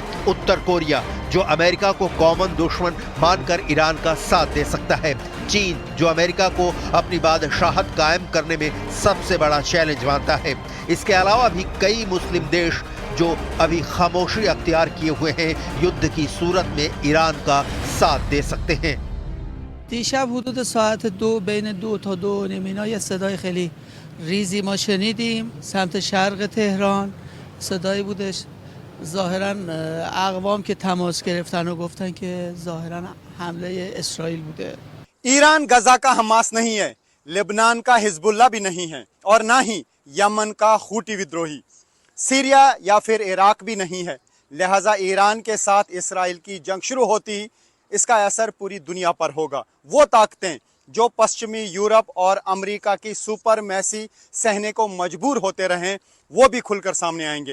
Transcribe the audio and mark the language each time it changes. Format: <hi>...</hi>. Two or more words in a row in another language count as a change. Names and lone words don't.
<hi>उत्तर कोरिया, जो अमेरिका को कॉमन दुश्मन मानकर ईरान का साथ दे सकता है। चीन, जो अमेरिका को अपनी बादशाहत कायम करने में सबसे बड़ा चैलेंज मानता है। इसके अलावा भी कई मुस्लिम देश जो अभी खामोशी अख्तियार किए हुए हैं, युद्ध की सूरत में ईरान का साथ दे सकते हैं।</hi> <fa>دیشب حدود ساعت 2 بین 2 تا 2 و نیم اینا یه صدای خیلی ریزی ما شنیدیم سمت شرق تهران. صدایی بودش ظاهرا اقوام که تماس گرفتن و گفتن که ظاهرا حمله اسرائیل بوده.</fa> <hi>ईरान गजा का हमास नहीं है, लेबनान का हिजबुल्ला भी नहीं है और ना ही यमन का हूती विद्रोही, सीरिया या फिर इराक भी नहीं है। लिहाजा ईरान के साथ इसराइल की जंग शुरू होती, इसका असर पूरी दुनिया पर होगा। वो ताकतें जो पश्चिमी यूरोप और अमेरिका की सुपरमैसी सहने को मजबूर होते रहें, वो भी खुलकर सामने आएंगे।</hi>